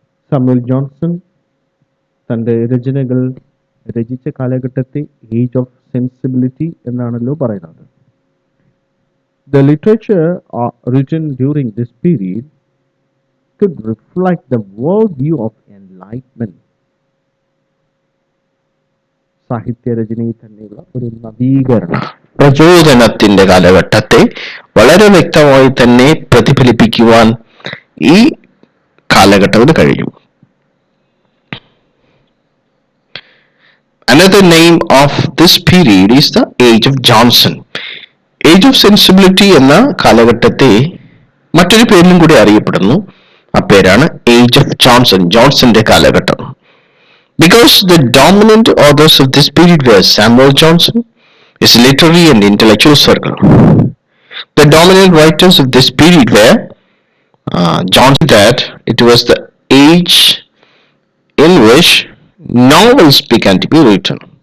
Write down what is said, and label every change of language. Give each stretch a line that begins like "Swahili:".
Malayalam: Samuel Johnson തൻ്റെ രചനകൾ രചിച്ച കാലഘട്ടത്തെ ഏജ് ഓഫ് സെൻസിബിലിറ്റി എന്നാണല്ലോ പറയുന്നത്.
English: The literature written during this period could reflect the worldview of enlightenment.
Malayalam: സാഹിത്യരചനയിൽ തന്നെയുള്ള ഒരു നവീകരണം, പ്രചോദനത്തിന്റെ കാലഘട്ടത്തെ വളരെ വ്യക്തമായി തന്നെ പ്രതിഫലിപ്പിക്കുവാൻ ഈ കാലഘട്ടത്തിന് കഴിയും.
English: Another name of this period is the age of Johnson.
Malayalam: Age of sensibility എന്ന കാലഘട്ടത്തെ മറ്റൊരു പേരിലും കൂടി അറിയപ്പെടുന്നു. ആ പേരാണ് ഏജ് ഓഫ് ജോൺസൺ, ജോൺസന്റെ കാലഘട്ടം.
English: Because the dominant authors of this period were Samuel Johnson, his literary and intellectual circle. The dominant writers of this period were Johnson, that it was the age in which novels began to be written.